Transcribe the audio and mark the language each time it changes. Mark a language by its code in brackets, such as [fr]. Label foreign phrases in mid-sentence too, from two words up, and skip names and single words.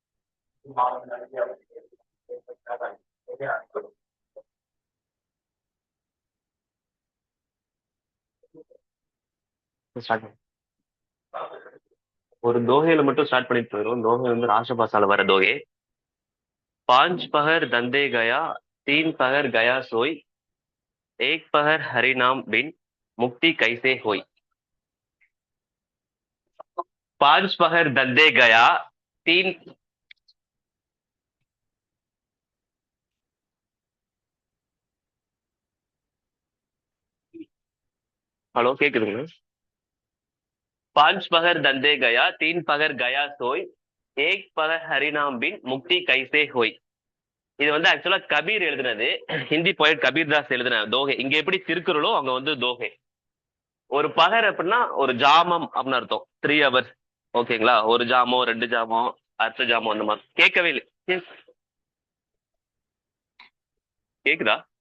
[ta] ஸ்டார்ட் ஒரு தோகையில மட்டும் ஸ்டார்ட் பண்ணிட்டு போயிடும். தோகை வந்து ராஷபாசால வர தோகை. [hi] पांच पहर दंदे गया, तीन पहर गया सोई, एक पहर हरि नाम बिन मुक्ति कैसे होई. पांच पहर दंदे गया, तीन. [ta] ஹலோ, கேக்குதுங்க? [hi] पांच पहर दंदे गया, तीन पहर गया सोई, एक पहर हरिनाम बिन मुक्ति कैसे होई. [ta] இது வந்து ஆக்சுவலா கபீர் எழுதுனது. [en] Hindi poet [ta] கபீர் தாஸ் எழுதின தோகை. இங்க எப்படி திருக்குறளோ அங்க வந்து தோகை. ஒரு பகர் அப்படின்னா ஒரு ஜாமம் அப்படின்னு அர்த்தம். 3 hours. ஓகேங்களா? ஒரு ஜாமோ, ரெண்டு ஜாமோ, அர்த்த ஜாமோ அந்த மாதிரி. கேட்கவே இல்லை. கேக்குதா?